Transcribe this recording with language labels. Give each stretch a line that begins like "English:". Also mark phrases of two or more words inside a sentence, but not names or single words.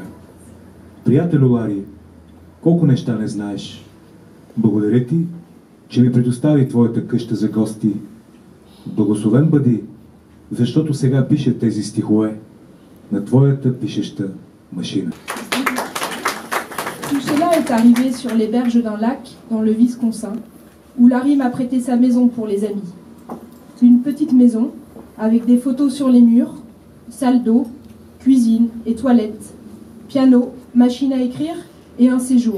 Bulgarian: Приятелю Лари, колко неща не знаеш. Благодаря ти, че ми предостави твоята къща за гости. Благословен бъди, защото сега пише тези стихове на твоята пишеща машина.
French: Tout cela est arrivé sur les berges d'un lac dans le Wisconsin, où Larry m'a prêté sa maison pour les amis. Une petite maison avec des photos sur les murs, salle d'eau, cuisine et toilette, piano, machine à écrire et un séjour.